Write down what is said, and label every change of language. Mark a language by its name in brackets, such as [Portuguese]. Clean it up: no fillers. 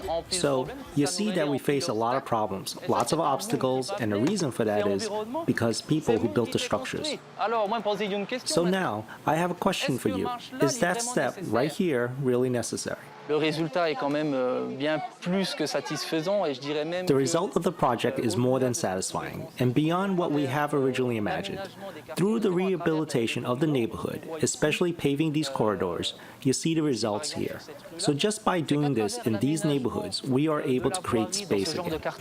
[English] So, you see that we face a lot of problems, lots of obstacles, and the reason for that is because people who built the structures. So now, I have a question for you. Is that step right here really necessary? [French] Le résultat est quand même bien plus que satisfaisant et je dirais même [English] The result of the project is more than satisfying and beyond what we have originally imagined. Through the rehabilitation of the neighborhood, especially paving these corridors, you see the results here. So just by doing this in these neighborhoods, we are able to create space again.